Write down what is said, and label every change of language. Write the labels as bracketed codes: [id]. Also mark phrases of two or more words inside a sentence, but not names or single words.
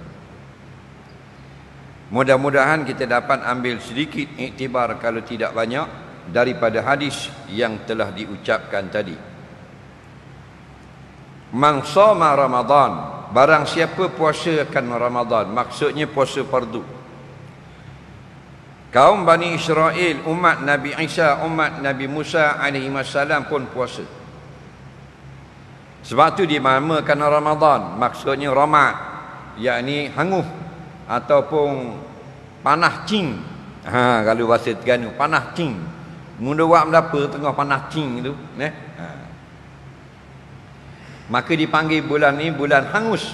[ms] Mudah-mudahan kita dapat ambil sedikit iktibar, kalau tidak banyak, daripada hadis yang telah diucapkan tadi. [ar] Man shoma Ramadan, [ms] barang siapa puasakan Ramadan, maksudnya puasa fardu. Kaum Bani Israel, umat Nabi Isa, umat Nabi Musa alaihi wasallam pun puasa. Sebab tu dinamakan Ramadan, maksudnya Ramad, yakni hangus ataupun panah cing. Kalau bahasa Terengganu, panah cing. Mula buat berapa tengah panah cing tu, maka dipanggil bulan ni bulan hangus.